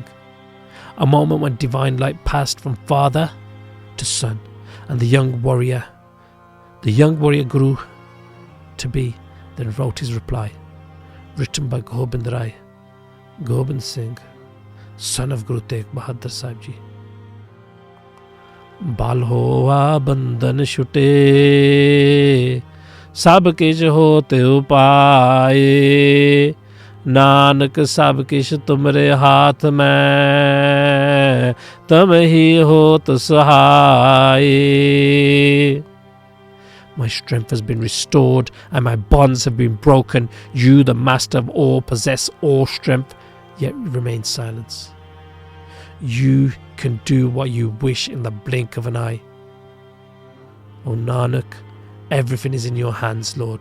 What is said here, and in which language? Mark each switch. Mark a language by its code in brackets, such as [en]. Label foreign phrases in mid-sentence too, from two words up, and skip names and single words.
[en] A moment when divine light passed from father to son, and the young warrior grew to be, then wrote his reply, written by Gobind Rai, Gobind Singh, son of Guru Tegh Bahadur Sahib Ji. [pa] ਬਲੁ ਹੋਆ ਬੰਧਨ ਛੁਟੇ ਸਭੁ ਕਿਛੁ ਹੋਤ ਉਪਾਇ, ਨਾਨਕ ਸਭੁ ਕਿਛੁ ਤੁਮਰੈ ਹਾਥ ਮੈ ਤੁਮ ਹੀ ਹੋਤ ਸਹਾਇ. [en] My strength has been restored and my bonds have been broken. You, the master of all, possess all strength, yet remain silence. You can do what you wish in the blink of an eye. O Nanak, everything is in your hands, Lord.